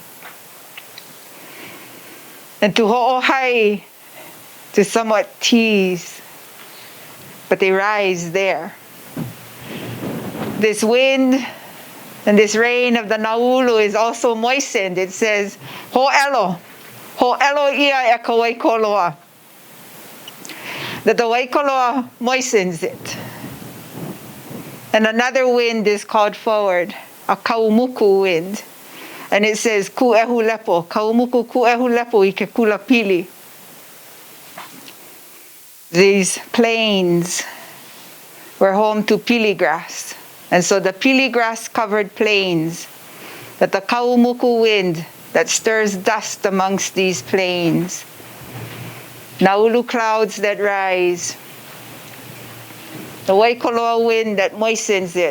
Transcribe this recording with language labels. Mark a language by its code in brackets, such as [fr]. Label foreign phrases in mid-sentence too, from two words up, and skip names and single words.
[en] And to ho'ohai, to somewhat tease, but they rise there. This wind and this rain of the naulu is also moistened. It says, [haw] ho'elo ia e ka Waikōloa. [en] That the Waikōloa moistens it. And another wind is called forward, a kaumuku wind. And it says, [haw] ku'ehu lepo, kaumuku ku'ehu lepo I ke kula pili. [en] These plains were home to pili grass. And so the pili grass covered plains, that the kaumuku wind that stirs dust amongst these plains, naulu clouds that rise, the Waikōloa wind that moistens it.